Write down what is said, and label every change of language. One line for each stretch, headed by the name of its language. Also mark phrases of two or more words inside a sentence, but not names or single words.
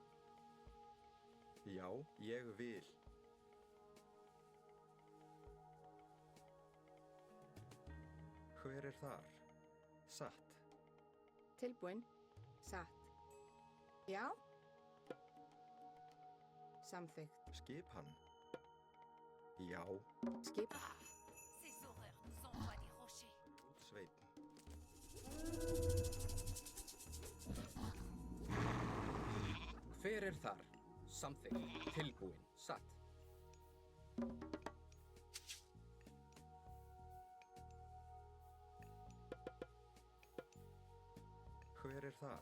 Icelandic: Já, ég vil. Hver þar? Satt. Tilbúin. Satt. Já. Samþykkt. Skipan. Já. Skip.
French: Ces horreurs nous envoient des rochers.
Icelandic: Sveinn. Hver þar? Samþykkt. Tilbúin. Satt. Hver þar?